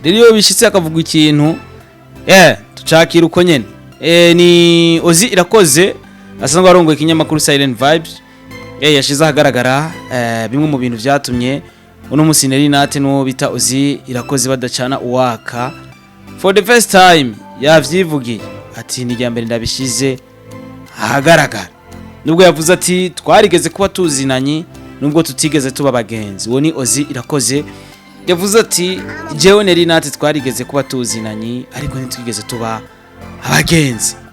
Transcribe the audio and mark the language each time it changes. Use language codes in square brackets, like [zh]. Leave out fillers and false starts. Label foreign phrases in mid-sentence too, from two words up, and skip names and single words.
[rn] Rero iyo bishitse akavuga ikintu tucakira uko nyene. Ni Ozi Irakoze asanzwe arongoye ikinyamakuru Silent Vibes. Yashize ahagaragara bimwe mu bintu byatumye uno musi Nerinate no bita Ozi Irakoze badacana uwaka. [en] For the first time [rn] yavyivugiye ati ni ryambere ndabishize ahagaragara. Nubwo yavuze ati twarigeze kuba tuzinanye nubwo tutigeze tuba bagenzi. Uwo ni Ozi Irakoze yavuze ati jewe Nerinate twarigeze kuba tuzinanye ariko ntitwigeze tuba abagenzi.